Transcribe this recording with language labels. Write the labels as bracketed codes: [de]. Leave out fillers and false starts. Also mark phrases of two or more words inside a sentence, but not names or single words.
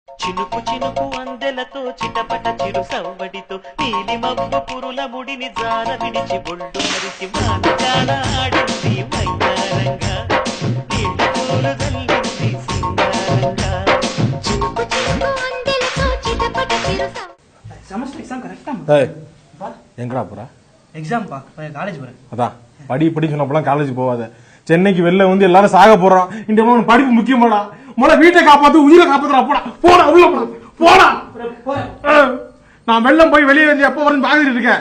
[te] చినుకు చినుకు అందెలతో చిటపట చిరు సవ్వడితో నీలి మబ్బు పురుల ముడిని జార విడిచి బొళ్ళు మరిచి మానజాల ఆడింది మైదారంగా నీళ్ల పూలు జల్లింది సింగారంగా చినుకు చినుకు అందెలతో చిటపట చిరు [en] semester exam correcta [ta] எங்கடா போற? எக்ஸாம் பா காலேஜ் போறேன். அதான் படி சொன்னப்பெல்லாம் காலேஜ் போவாத. சென்னைக்கு வெளில வந்து எல்லாரும் சாக போறோம். இந்த படிப்பு முக்கியமாடா. முதல்ல வீட்டை காப்பாத்து, உயிரை காப்பாத்துறா. போடா போடா உள்ள போடா. நான் வெள்ளம் போய் வெளியே வந்து எப்போ வரேன்னு பாத்துட்டு இருக்கேன்.